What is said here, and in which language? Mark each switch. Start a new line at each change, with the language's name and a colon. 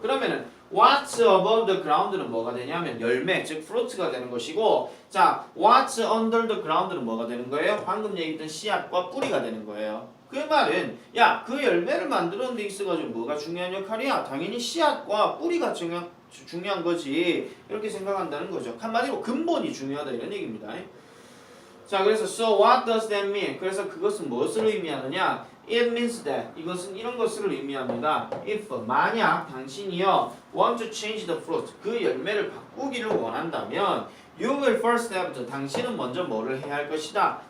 Korean: 그러면은
English: what's above the ground
Korean: 는 뭐가 되냐면 열매 즉 fruit가 되는 것이고 자
English: what's under the ground
Korean: 는 뭐가 되는 거예요? 방금 얘기했던 씨앗과 뿌리가 되는 거예요. 그 말은 야 그 열매를 만드는 데 있어가지고 뭐가 중요한 역할이야? 당연히 씨앗과 뿌리가 중요한 거지 이렇게 생각한다는 거죠. 한마디로 근본이 중요하다 이런 얘기입니다. 자 그래서
English: so what does that mean?
Korean: 그래서 그것은 무엇을 의미하느냐?
English: It means that
Korean: 이것은 이런 것을 의미합니다. If 만약 당신이요
English: want to change the fruit
Korean: 그 열매를 바꾸기를 원한다면
English: You will first have to
Korean: 당신은 먼저 뭐를 해야 할 것이다.